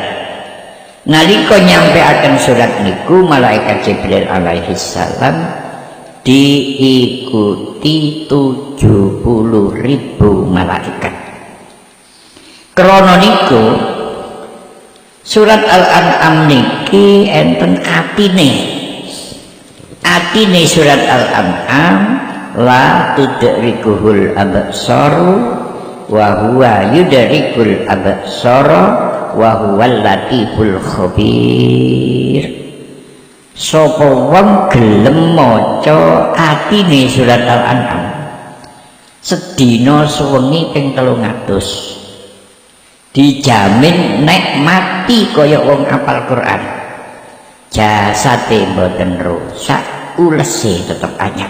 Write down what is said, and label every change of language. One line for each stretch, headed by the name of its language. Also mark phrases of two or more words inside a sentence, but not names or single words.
Javanese: Nalika nyampe akan surat niku malaikat Jibril
Arabic: عليه السلام
Javanese: diikuti 70.000 malaikat. Krana niku surat Al-An'am niki enten atine.
Arabic: Atine surat Al-An'am لا تدركه الأبصار وهو يدرك الأبصار وهو اللطيف الخبير.
Javanese: Sapa wong gelem maca atine surat Al-An'am sedina sewengi ping 300 dijamin nek mati kaya wong apal Quran, jasate mboten rusak, ulese tetep anyar.